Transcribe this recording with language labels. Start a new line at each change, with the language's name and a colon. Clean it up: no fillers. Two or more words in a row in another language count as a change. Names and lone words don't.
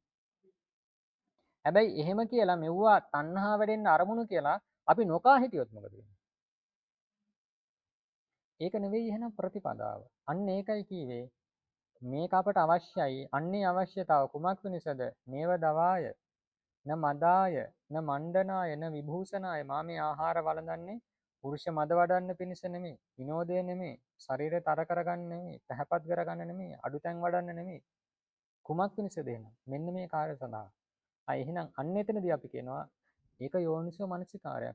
Sinhala: හැබැයි එහෙම කියලා මෙව්වා තණ්හා වැඩෙන්න අරමුණු කියලා අපි නොකා හිටියොත් මොකද වෙන්නේ? ඒක නෙවෙයි එහෙනම් ප්‍රතිපදාව. අන්න ඒකයි කීවේ මේක අපට අවශ්‍යයි. අන්නේ අවශ්‍යතාව කුමක් වෙනසද?
Pali: නේව දවාය, න මදාය, න මණ්ඩනාය, න විභූෂනාය.
Sinhala: මා මේ ආහාර වළඳන්නේ පුරුෂ මද වඩන්න පිණිස නෙමෙයි, විනෝදය නෙමෙයි, ශරීරය තර කරගන්න නෙමෙයි, පැහැපත් කරගන්න නෙමෙයි, අඩුතැන් වඩන්න නෙමෙයි. කුමක් වෙනසද එහෙනම්? මෙන්න මේ කාර්ය සඳහා. එහෙනම් අන්න එතනදී අපි කියනවා ඒක යෝනිසෝ මනසිකාරයක්.